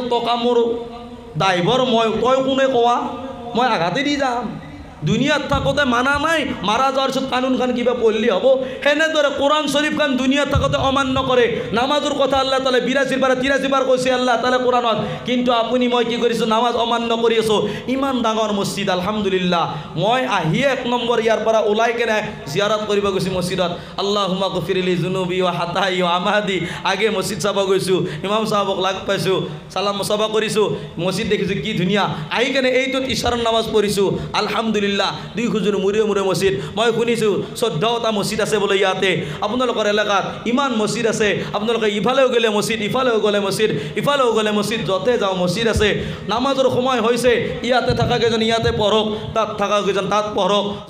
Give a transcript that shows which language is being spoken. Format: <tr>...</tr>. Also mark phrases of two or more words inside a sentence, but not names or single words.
<as>টকা মোৰ ড্ৰাইভাৰ মই তই কোনে কোৱা মই আঘাতে দি যাম দুনিয়াত থাকোঁতে মানা নাই মাৰা যোৱাৰ পিছত কানুন খান কিবা পঢ়লি হ'ব সেনেদৰে কোৰাণ শৰীফ খান দুনিয়াত থাকোঁতে অমান্য কৰে নামাজৰ কথা আল্লাহ তালে 82 বাৰ 83 বাৰ কৈছে আল্লাহ তালে কোৰাণত কিন্তু আপুনি মই কি কৰিছোঁ নামাজ অমান্য কৰি আছোঁ ইমান ডাঙৰ মছজিদ আলহামদুলিল্লাহ মই আহি 1 নম্বৰ ইয়াৰ পৰা ওলাই কেনে জিয়াৰত কৰিব গৈছোঁ মছজিদত</as> <ar>اللهم اغفر لي ذنوبي وخطئي وعمدي</ar> <as>আগে মছজিদ চাব গৈছোঁ ইমাম সাহেবক লাগ পাইছোঁ সালাম মুসাফা কৰিছোঁ মছজিদ দেখিছোঁ কি ধুনীয়া আহি কেনে এইটোত ইশাৰৰ নামাজ পঢ়িছোঁ আলহামদুলিল্লাহ 2 খুজুৰ মূৰে মূৰে মছজিদ মই শুনিছোঁ 14টা মছজিদ আছে বোলে ইয়াতে আপোনালোকৰ এলেকাত ইমান মছজিদ আছে আপোনালোকে ইফালেও গ'লে মছজিদ ইফালেও গ'লে মছজিদ ইফালেও গ'লে মছজিদ য'তে যাওঁ মছজিদ আছে নামাজৰ সময় হৈছে ইয়াতে থকা কেইজন ইয়াতে পঢ়ক তাত থকা কেইজন তাত পঢ়ক</as>